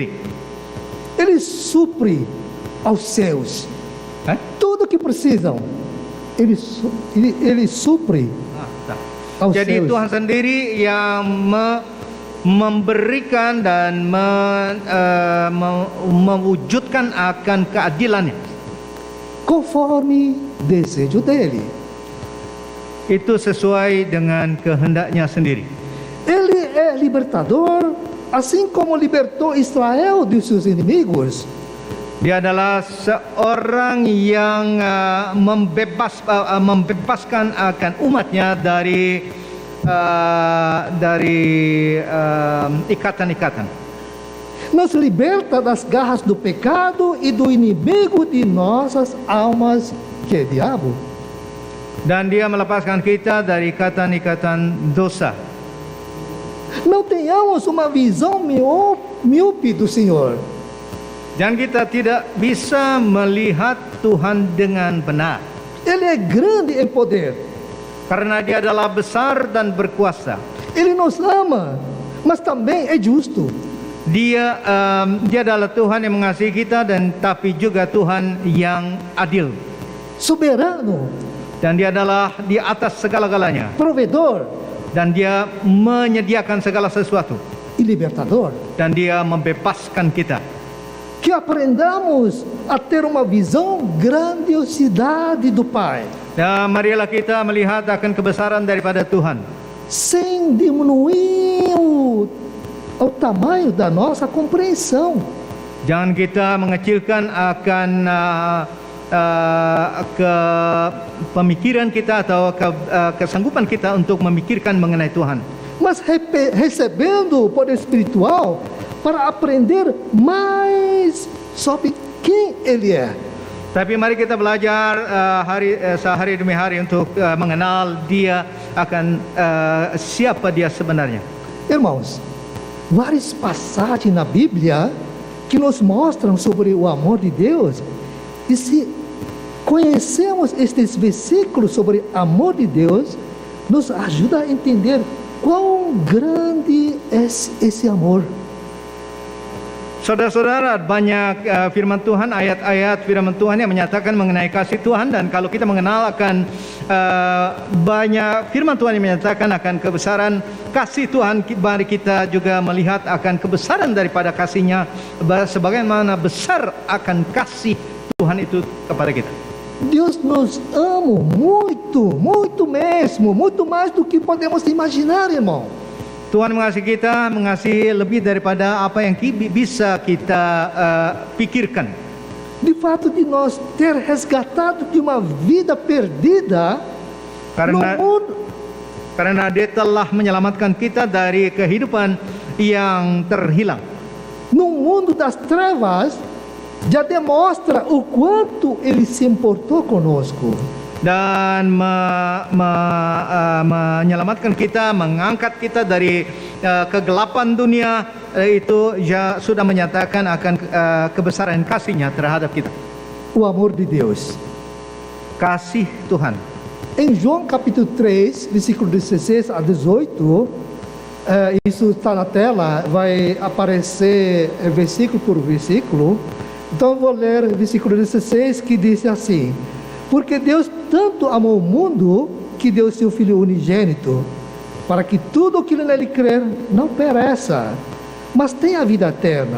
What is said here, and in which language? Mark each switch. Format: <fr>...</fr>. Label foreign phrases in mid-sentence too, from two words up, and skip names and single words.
<pt>Ele supre aos céus tudo que precisam. Ele supre aos Jadi céus.</pt> <id>Tuhan sendiri yang memberikan dan mewujudkan akan keadilannya.</id> <pt>Conforme desejo dele.</pt> <id>Itu sesuai dengan kehendaknya sendiri.</id> <pt>Ele é libertador, assim como libertou Israel dos seus inimigos.</pt> <id>Dia adalah seorang yang membebaskan akan umatnya dari ikatan-ikatan.</id> <pt>Nos liberta das garras do pecado e do inimigo de nossas almas, que é diabo.</pt> <id>Dan dia melepaskan kita dari ikatan-ikatan dosa.</id> <pt>Não tenhamos uma visão míope do Senhor.</pt> <id>Dan kita tidak bisa melihat Tuhan dengan benar.</id> <pt>Ele é grande em poder.</pt> <id>Karena dia adalah besar dan berkuasa.</id> <pt>Ele nos ama, mas também é justo.</pt> <id>Dia adalah Tuhan yang mengasihi kita dan tapi juga Tuhan yang adil.</id> <pt>Soberano,</pt> <id>Dan dia adalah di atas segala-galanya.</id> <pt>provedor</pt> <id>Dan dia menyediakan segala sesuatu.</id> <pt>e libertador.</pt> <id>Dan dia membebaskan kita.</id> <pt>Que aprendamos a ter uma visão grandiosidade do Pai,</pt> <id>Dan marilah kita melihat akan kebesaran daripada Tuhan.</id> <pt>sem diminuir o tamanho da nossa compreensão.</pt> <id>Jangan kita mengecilkan akan pemikiran kita atau kesanggupan kita untuk memikirkan mengenai Tuhan.</id> <pt>Mas recebendo o poder espiritual para aprender mais sobre quem Ele é.</pt> <id>Tapi mari kita belajar sehari demi hari untuk mengenal Dia akan siapa Dia sebenarnya.</id> <pt>Irmãos, várias passagens na Bíblia que nos mostram sobre o amor de Deus. E se conhecemos estes versículos sobre amor de Deus, nos ajuda a entender quão grande é esse amor.</pt> <id>Saudara-saudara, banyak firman Tuhan, ayat-ayat firman Tuhan yang menyatakan mengenai kasih Tuhan. Dan kalau kita mengenal akan banyak firman Tuhan yang menyatakan akan kebesaran kasih Tuhan, mari kita juga melihat akan kebesaran daripada kasih-Nya, sebagaimana besar akan kasih Tuhan itu kepada kita.</id> <pt>Deus nos ama muito, muito mesmo, muito mais do que podemos imaginar, irmão.</pt> <id>Tuhan mengasihi kita, mengasihi lebih daripada apa yang bisa kita pikirkan.</id> <pt>De fato, de nós ter resgatado de uma vida perdida no mundo,</pt> <id>Karena Dia telah menyelamatkan kita dari kehidupan yang terhilang.</id> <pt>no mundo das trevas, já demonstra o quanto Ele se importou conosco.</pt> <id>Dan menyelamatkan kita, mengangkat kita dari kegelapan dunia, itu sudah menyatakan akan kebesaran kasih-Nya terhadap kita.</id> <pt>O amor de Deus.</pt> <id>Kasih Tuhan.</id> <pt>Em João capítulo 3, versículo 16 a 18, isso está na tela, vai aparecer versículo por versículo. Então vou ler o versículo 16 que diz assim: porque Deus tanto amou o mundo que deu seu Filho unigênito, para que tudo o que nele crer não pereça, mas tenha a vida eterna.</pt>